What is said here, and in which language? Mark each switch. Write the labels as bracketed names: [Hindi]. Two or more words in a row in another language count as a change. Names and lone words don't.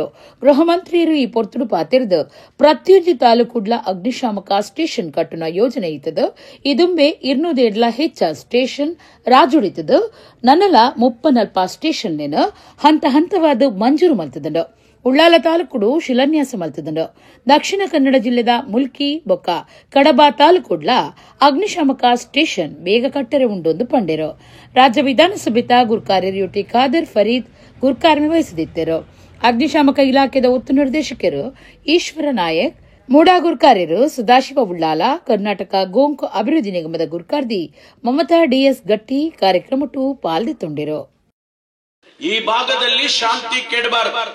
[Tulu] ಗೃಹ ಮಂತ್ರಿಯರು ಈ ಪೊರ್ತುಡು ಪಾತಿರ್ದ ಪ್ರತಿಯೊಂದು ತಾಲೂಕುಡ್ಲ ಅಗ್ನಿಶಾಮಕ ಸ್ಟೇಷನ್ ಕಟ್ಟಣ ಯೋಜನೆ ಇತ್ತದ ಇದುಂಬೆ 200 ಹೆಚ್ಚ ಸ್ಟೇಷನ್ ರಾಜುಡಿತದ ನನ್ನಲ ಮುಪ್ಪನಲ್ಪ ಸ್ಟೇಷನ್ ಹಂತ ಹಂತವಾದ ಮಂಜೂರು ಮಲ್ತದಂಡ ಉಳ್ಳಾಲ ತಾಲೂಕುಡು ಶಿಲಾನ್ಯಾಸ ಮಲ್ತದಂಡ. ದಕ್ಷಿಣ ಕನ್ನಡ ಜಿಲ್ಲೆದ ಮುಲ್ಕಿ ಬೊಕ್ಕ ಕಡಬ ತಾಲೂಕುಡ್ಲ ಅಗ್ನಿಶಾಮಕ ಸ್ಟೇಷನ್ ಬೇಗ ಕಟ್ಟರೆ ಉಂಡೊಂದು ಪಂಡೆರು. ರಾಜ್ಯ ವಿಧಾನಸಭೆತ ಗುರ್ಕಾರ್ಯರು ಯುಟಿ ಖಾದರ್ ಫರೀದ್ ಗುರ್ಕಾರ್ಮಿ ವಹಿಸದಿದ್ದರು. ಅಗ್ನಿಶಾಮಕ ಇಲಾಖೆದ ಒತ್ತು ನಿರ್ದೇಶಕರು ಈಶ್ವರ ನಾಯಕ್, ಮೂಡಾ ಗುರ್ಕಾರ್ಯರು ಸದಾಶಿವ ಉಳ್ಳಾಲ, ಕರ್ನಾಟಕ ಗೋಂಕು ಅಭಿವೃದ್ಧಿ ನಿಗಮದ ಗುರ್ಕಾರ್ದಿ ಮಮತಾ ಡಿಎಸ್ ಗಟ್ಟಿ ಕಾರ್ಯಕ್ರಮಟು ಪಾಲ್ಗೊಂಡಿರು. [Kannada] ಈ ಭಾಗದಲ್ಲಿ ಶಾಂತಿ ಕೆಡಬಾರದು.